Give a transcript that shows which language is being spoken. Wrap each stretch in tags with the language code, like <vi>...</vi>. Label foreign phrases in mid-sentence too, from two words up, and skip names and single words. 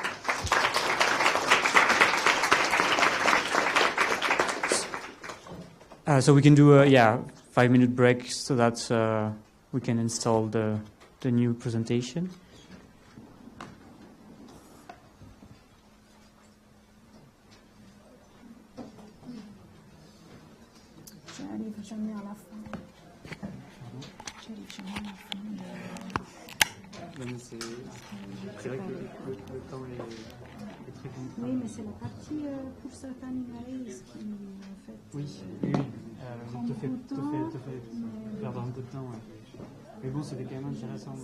<en>So we can do a 5-minute break so that we can install the new presentation.</en> <it>ci rifacciamo alla fine. Ci rifacciamo alla fine.</it> <fr>C'est vrai que le temps est très contraint. Oui, mais c'est la partie pour certains numéristes qui, en fait, Oui, te fait perdre un peu de temps. Ouais. Mais bon, c'était quand même intéressant.</fr>